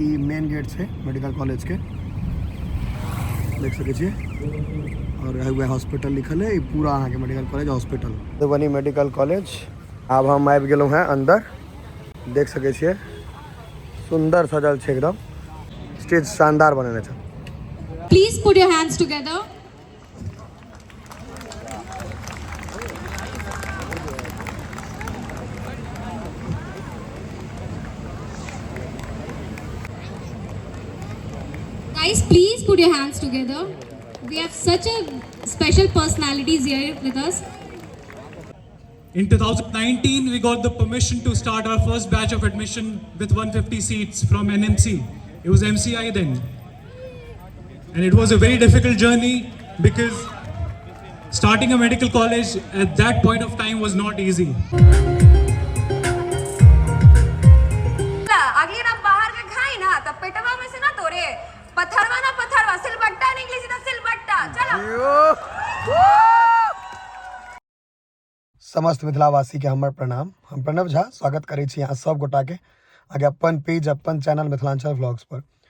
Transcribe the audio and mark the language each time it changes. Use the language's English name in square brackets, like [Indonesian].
[Maithili] ई मेन gate है medical college के, देख सके छे। और हुए हॉस्पिटल लिखल है, पूरा अहाँ के medical college hospital Madhubani medical college. अब हम आबि गेलहुँ हैं अंदर, देख सके छिए सुंदर सजल है एकदम, स्टेज शानदार बनेने छै। [English] Please put your hands together. Guys, please put your hands together. We have such a special personalities here with us. In 2019, we got the permission to start our first batch of admission with 150 seats from NMC. It was MCI then. And it was a very difficult journey because starting a medical college at that point of time was not easy. [Maithili] अगली ना बाहर के खाई ना तब पेटवा में से ना तोरे पत्थरवा सिलबट्टा निकली सीधा सिलबट्टा। चलो समस्त मिथिलावासी के हमर प्रणाम। हम प्रणव झा स्वागत करै छी यहाँ सब गोटा के आगे अपन पेज अपन चैनल मिथिलांचल व्लॉग्स पर।